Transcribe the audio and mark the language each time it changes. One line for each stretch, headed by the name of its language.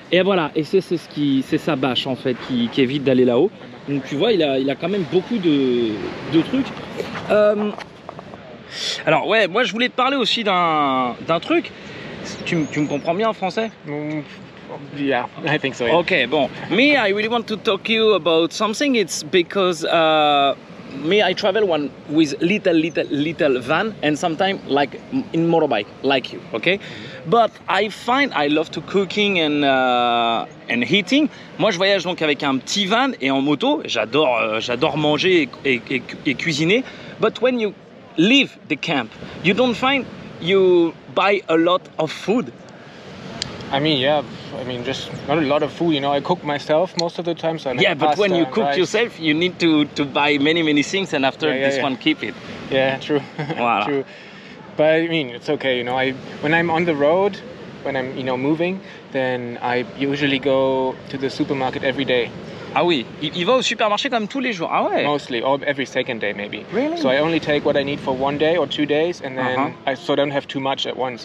French: Et voilà, et c'est sa bâche en fait qui évite d'aller là-haut. Donc tu vois, il a quand même beaucoup de trucs. Alors ouais, moi je voulais te parler aussi d'un truc. Tu me comprends bien en français?
English: Yeah, I think so. Yeah.
French: Okay, bon.
English: Me, I really want to talk to you about something. It's because me, I travel with little van and sometimes like in motorbike, like you, okay? But I find I love to cooking and heating.
French: Moi, je voyage donc avec un petit van et en moto. J'adore manger et cuisiner.
English: But when you leave the camp, you don't find you buy a lot of food. I mean, yeah. I mean, just not a lot of food. You know, I cook myself most of the time. So I make But when you pasta cook and rice. yourself, you need to buy many things, and after this one, keep it. Yeah, true.
French: Voilà.
English: True. But I mean, it's okay. You know, when I'm on the road, when I'm moving, then I usually go to the supermarket every day.
French: Ah oui, il va au supermarché comme tous les jours. Ah ouais.
English: Mostly, or every second day maybe. Really? So I only take what I need for 1 day or 2 days, and then I don't have too much at once.